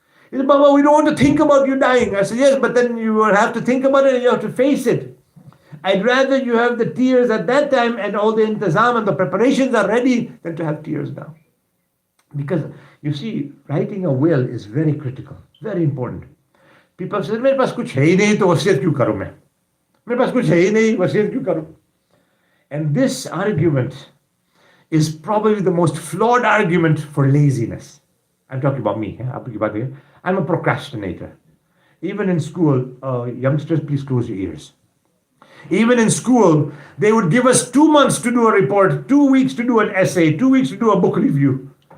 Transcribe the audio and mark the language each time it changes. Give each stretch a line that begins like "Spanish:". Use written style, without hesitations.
English: He said, Baba, we don't want to think about you dying. I said, yes, but then you will have to think about it and you have to face it. I'd rather you have the tears at that time and all the intizam and the preparations are ready than to have tears now. Because you see, writing a will is very critical, very important. People say,
Hindi: मेरे पास कुछ है ही नहीं तो वसीयत क्यों करूं मैं? मेरे पास कुछ है ही नहीं वसीयत क्यों करूं?
English: And this argument is probably the most flawed argument for laziness. I'm talking about me.
Hindi: आपकी बात है.
English: I'm a procrastinator. Even in school, youngsters, please close your ears. Even in school, they would give us 2 months to do a report, 2 weeks to do an essay, 2 weeks to do a book review.